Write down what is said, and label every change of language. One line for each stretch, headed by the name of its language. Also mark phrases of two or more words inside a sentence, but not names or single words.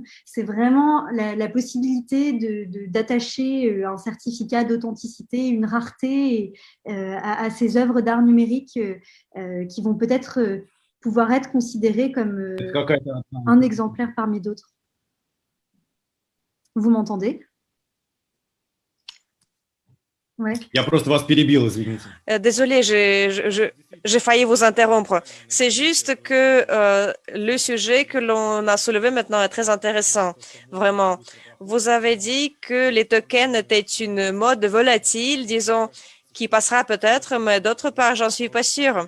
French: C'est vraiment la possibilité d'attacher un certificat d'authenticité, une rareté à ces œuvres d'art numérique qui vont peut-être pouvoir être considérées comme un exemplaire parmi d'autres. Vous m'entendez? Ouais.
Russian: Я просто вас перебил, извините.
French: Désolée, j'ai failli vous interrompre. C'est juste que le sujet que l'on a soulevé maintenant est très intéressant, vraiment. Vous avez dit que les tokens étaient une mode volatile, disons, qui passera peut-être, mais d'autre part, j'en suis pas sûre.